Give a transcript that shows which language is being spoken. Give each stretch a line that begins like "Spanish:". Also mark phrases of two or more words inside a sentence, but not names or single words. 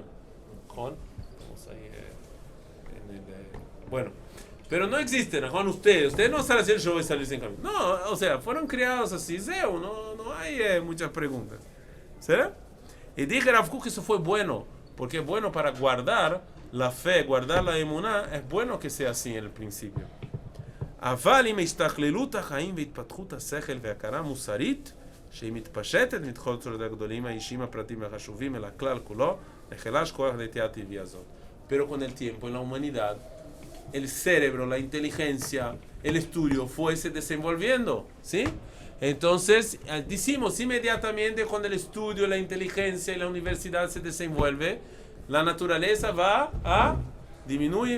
Spanish: Vamos ahí, bueno, pero no existe, ¿no? Ustedes no saben decir yo voy a salir sin camisa. No, o sea, fueron criados así, Zeo, no hay muchas preguntas. ¿Será? Y dije Rav Kook que eso fue bueno, porque es bueno para guardar la fe, guardar la emuná, es bueno que sea así en el principio.
Hebrew: אבל עם השתכללות החיים והתפתחות השכל וההכרה המוסרית שהיא מתפשטת מתחול צורת הגדולים האישיים הפרטיים והחשובים אל הכלל כולו נחלש כוח הנטייה הטבעי הזאת.
Spanish: Pero con el tiempo en la humanidad el cerebro, la inteligencia, el estudio fuese desenvolviendo, ¿sí? Entonces, decimos inmediatamente cuando el estudio, la inteligencia y la universidad se desenvuelve, la naturaleza va a disminuir.